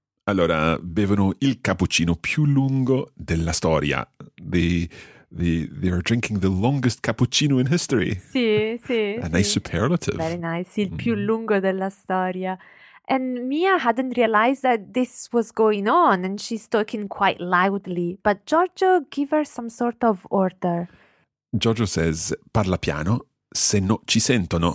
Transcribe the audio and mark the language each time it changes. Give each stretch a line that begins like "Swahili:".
Italian: Allora, bevono il cappuccino più lungo della storia.
English: They are drinking the longest cappuccino in history.
Italian: Sì, sì.
English: A nice superlative. Very nice.
Italian: Il più lungo della storia.
English: And Mia hadn't realized that this was going on and she's talking quite loudly. But Giorgio gave her some sort of order. Giorgio says,
Italian: parla piano, se no ci sentono.